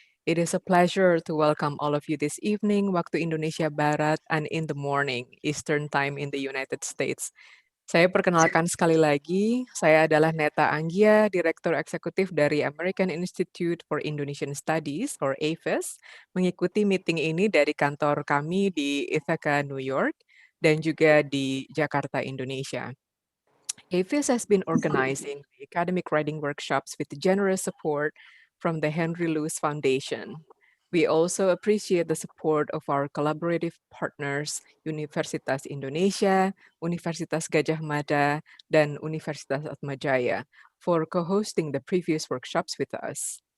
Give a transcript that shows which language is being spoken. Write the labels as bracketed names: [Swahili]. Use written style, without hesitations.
[English] It is a pleasure to welcome all of you this evening, [Indonesian] waktu Indonesia Barat, [English] and in the morning, Eastern Time in the United States. [Indonesian] Saya perkenalkan sekali lagi, saya adalah Neta Anggia, Direktur Eksekutif dari American Institute for Indonesian Studies, or AIFIS, mengikuti meeting ini dari kantor kami di Ithaca, New York, dan juga di Jakarta, Indonesia. [English] AIFIS has been organizing academic writing workshops with generous support from the Henry Luce Foundation. We also appreciate the support of our collaborative partners, Universitas Indonesia, Universitas Gajah Mada, dan Universitas Atmajaya, for co-hosting the previous workshops with us.